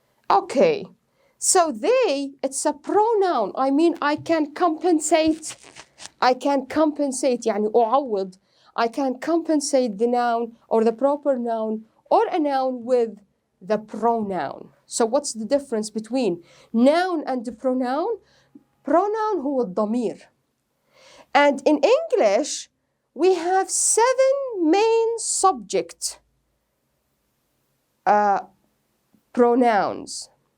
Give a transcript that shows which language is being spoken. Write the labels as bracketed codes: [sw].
[en] Okay, so they, it's a pronoun. I mean, I can compensate [ar] يعني أعوض. [en] I can compensate the noun or the proper noun or a noun with the pronoun. So what's the difference between noun and the pronoun? [ar] Pronoun هو الضمير. [en] And in English, we have 7 main subject pronouns.